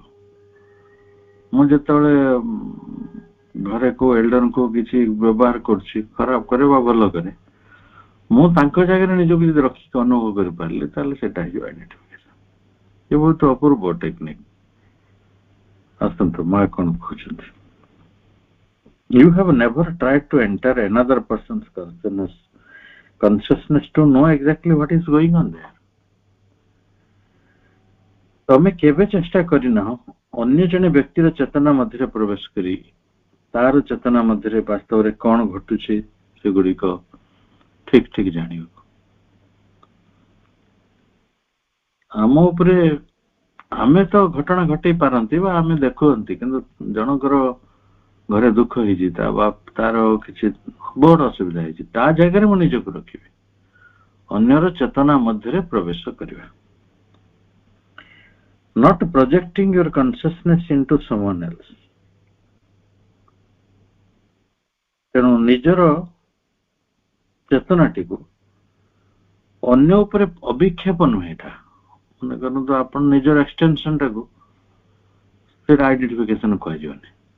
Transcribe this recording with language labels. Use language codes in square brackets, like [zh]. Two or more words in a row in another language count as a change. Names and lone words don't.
[or] ମୁଁ ଯେତେବେଳେ ଘରେ କୋଉ ଏଲ୍ଡରଙ୍କୁ କିଛି ବ୍ୟବହାର କରୁଛି, ଖରାପ କରେ ବା ଭଲ କରେ, ମୁଁ ତାଙ୍କ ଜାଗାରେ ନିଜକୁ ଯଦି ରଖିକି ଅନୁଭବ କରିପାରିଲି, ତାହେଲେ ସେଟା ହେଇଯିବ ଆଇଡେଣ୍ଟିଫିକେସନ। ଏ ବହୁତ ଅପୂର୍ବ ଟେକ୍ନିକ। ଆସନ୍ତୁ ମା କଣ କହୁଛନ୍ତି। [en] You have never tried to enter another person's consciousness to know exactly what is going on there. [or] ତମେ କେବେ ଚେଷ୍ଟା କରିନାହ ଅନ୍ୟ ଜଣେ ବ୍ୟକ୍ତିର ଚେତନା ମଧ୍ୟରେ ପ୍ରବେଶ କରି ତାର ଚେତନା ମଧ୍ୟରେ ବାସ୍ତବରେ କଣ ଘଟୁଛି ସେଗୁଡିକ ଠିକ ଠିକ ଜାଣିବାକୁ। ଆମ ଉପରେ ଆମେ ତ ଘଟଣା ଘଟେଇ ପାରନ୍ତି ବା ଆମେ ଦେଖୁନ୍ତି, କିନ୍ତୁ ଜଣଙ୍କର ଘରେ ଦୁଃଖ ହେଇଛି, ତାର କିଛି ବଡ ଅସୁବିଧା ହେଇଛି, ତା ଜାଗାରେ ମୁଁ ନିଜକୁ ରଖିବି, ଅନ୍ୟର ଚେତନା ମଧ୍ୟରେ ପ୍ରବେଶ କରିବା। [en] Not projecting your consciousness into someone else. [or] ତେଣୁ ନିଜର ଚେତନାଟିକୁ ଅନ୍ୟ ଉପରେ ଅଭିକ୍ଷେପ ନୁହେଁ। ଏଟା ମନେ କରନ୍ତୁ ଆପଣ ନିଜର ଏକ୍ସଟେନସନ ଟାକୁ, ସେଟା ଆଇଡେଣ୍ଟିଫିକେସନ କୁହାଯିବନି।